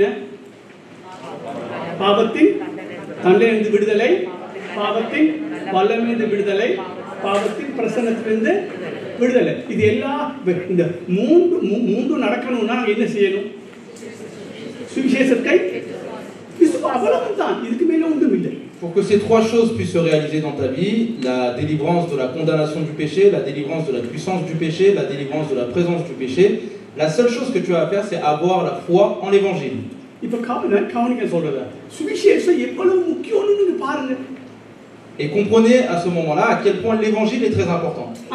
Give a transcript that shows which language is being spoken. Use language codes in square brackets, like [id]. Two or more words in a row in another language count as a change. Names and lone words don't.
[ta] பாவத்தின் தண்டனையிலிருந்து விடுதலை, பாவத்தின் வல்லமையிலிருந்து விடுதலை, பாவத்தின் பிரசன்னத்திலிருந்து விடுதலை. இது எல்லா இந்த மூன்று நடக்கணும்னா நாங்கள் என்ன செய்யணும்? சுவிசேஷத்தை அவ்வளவுதான், இதுக்கு மேல ஒன்றும் இல்லை. [fr] Pour que ces trois choses puissent se réaliser dans ta vie, la délivrance de la condamnation du péché, la délivrance de la puissance du péché, la délivrance de la présence du péché, la seule chose que tu as à faire, c'est avoir la foi en l'évangile. Et comprenez à ce moment-là à quel point l'évangile est très important.